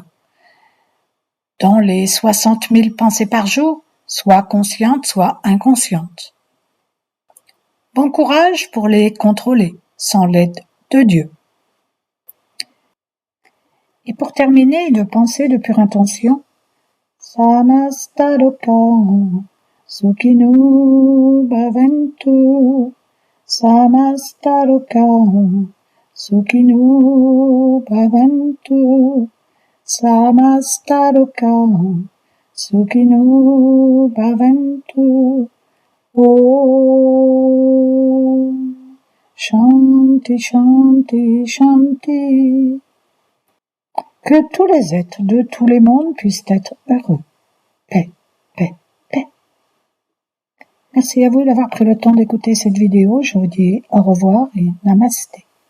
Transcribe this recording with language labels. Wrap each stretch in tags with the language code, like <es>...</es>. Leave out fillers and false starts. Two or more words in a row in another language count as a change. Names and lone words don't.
<fr>Dans les 60 000 pensées par jour, soit conscientes, soit inconscientes. Bon courage pour les contrôler, sans l'aide de Dieu. Et pour terminer, une pensée de pure intention.</fr> <sa>समस्तलोकाः सुखिनो भवन्तु. समस्तलोकाः सुखिनो भवन्तु. समस्तलोकाः सुखिनो भवन्तु. ॐ शान्तिः शान्तिः शान्तिः.</sa> <fr>Que tous les êtres de tous les mondes puissent être heureux. Paix, paix, paix. Merci à vous d'avoir pris le temps d'écouter cette vidéo. Je vous dis au revoir et namasté.</fr>